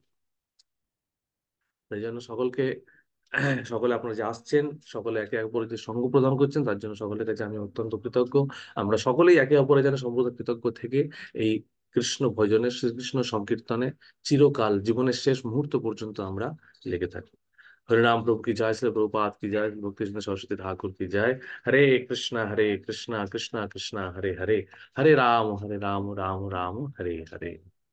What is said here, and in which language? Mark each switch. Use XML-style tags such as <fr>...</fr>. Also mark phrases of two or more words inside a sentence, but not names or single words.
<bn>তাই জন্য সকলকে, সকলে আপনারা যে আসছেন, সকলে একে অপরের যে সঙ্গ প্রদান করছেন, তার জন্য সকলের কাছে আমি অত্যন্ত কৃতজ্ঞ। আমরা সকলেই একে অপরের যেন সম্পূর্ণ কৃতজ্ঞ থেকে এই কৃষ্ণ ভজনে, শ্রীকৃষ্ণ সংকীর্তনে চিরকাল, জীবনের শেষ মুহূর্ত পর্যন্ত আমরা লেগে থাকি।</bn> <hi>हरिनाम प्रभु की जय, श्री प्रभुपाद की जय, भक्ति सिंह सरस्वती ठाकुर की जय।</hi> <sa>हरे कृष्णा कृष्णा कृष्णा हरे हरे, हरे राम राम राम हरे हरे।</sa>